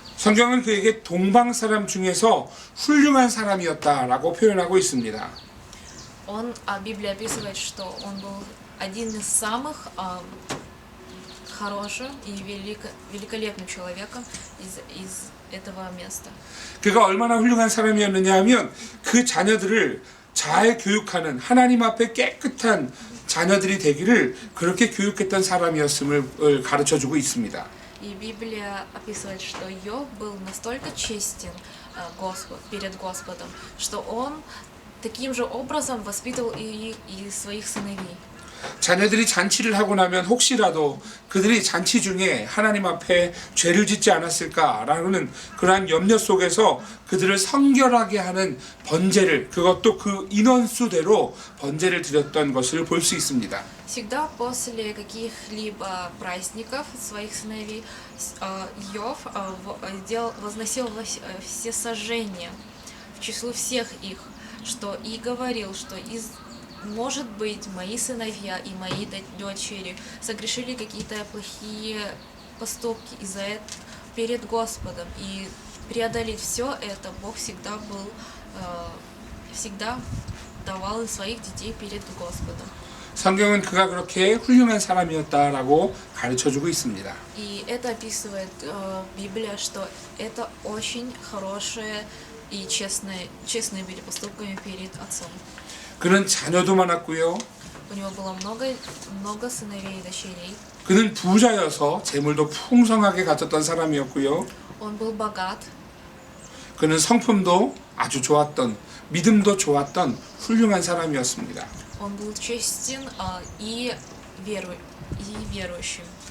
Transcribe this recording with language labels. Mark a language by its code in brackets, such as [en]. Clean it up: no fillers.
[ko] 성경은 그에게 동방 사람 중에서 훌륭한 사람이었다라고 표현하고 있습니다. [ru] Библия описывает, что он был один из самых хорошим и великолепным человеком из этого места. [ko] 그가 얼마나 훌륭한 사람이었느냐 하면 그 자녀들을 잘 교육하는 하나님 앞에 깨끗한 자녀들이 되기를 그렇게 교육했던 사람이었음을 가르쳐주고 있습니다. [ru] И Библия описывает, что Иов был настолько честен перед Господом, что он таким же образом воспитывал и своих сыновей. [ko] 자녀들이 잔치를 하고 나면 혹시라도 그들이 잔치 중에 하나님 앞에 죄를 짓지 않았을까라는 그러한 염려 속에서 그들을 성결하게 하는 번제를, 그것도 그 인원수대로 번제를 드렸던 것을 볼 수 있습니다. [ru] Всегда после каких-либо праздников своих сыновей Иов возносил все сожжения в число всех их, что и говорил, что может быть, мои сыновья и мои дочери согрешили какие-то плохие поступки из-за этого перед Господом. И преодолеть все это Бог всегда давал своих детей перед Господом. [ko] 성경은 그가 그렇게 훌륭한 사람이었다라고 가르쳐주고 있습니다. [ru] И это описывает Библия, что это очень хорошие и честные были поступками перед отцом. [ko] 그는 자녀도 많았고요. [ru] У него было много сыновей и дочерей. [ko] 그는 부자여서 재물도 풍성하게 가졌던 사람이었고요. [ru] Он был богат. [ko] 그는 성품도 아주 좋았던, 믿음도 좋았던 훌륭한 사람이었습니다. [ru] Он был честен и верующим.